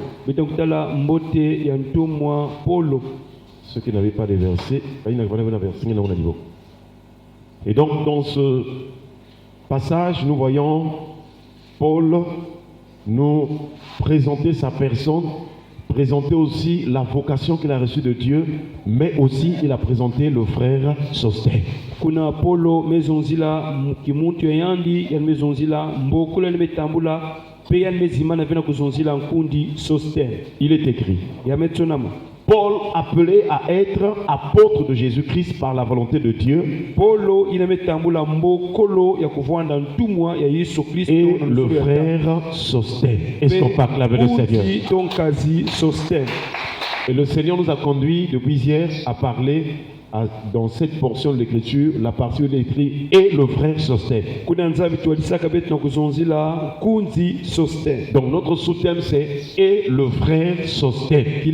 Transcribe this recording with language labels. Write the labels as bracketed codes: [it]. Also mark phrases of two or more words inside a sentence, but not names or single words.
[fr] Ceux qui n'avaient pas de versets, et donc dans ce passage, nous voyons Paul nous présenter sa personne, présenter aussi la vocation qu'il a reçue de Dieu, mais aussi il a présenté le frère Sostène. [ktu] Kuna Apollo mezonzila kimuntu yandi ya mezonzila mbokolo ya metambula pe ya mezima na vena kuzonzila nkundi Sostène. [fr] Il est écrit [ktu] Ya metonama [fr] Paul appelé à être apôtre de Jésus-Christ par la volonté de Dieu. [ktu] Paulo ina metambula mbokolo ya kuvanda ntumwa ya Yesu Kristo [fr] et le frère Sostène. Est-ce qu'on peut acclamer le Seigneur? Et le Seigneur nous a conduit depuis hier à parler dans cette portion de l'écriture, la partie où il est écrit et le frère Sostène. Donc notre sous-thème c'est et le frère Sostène.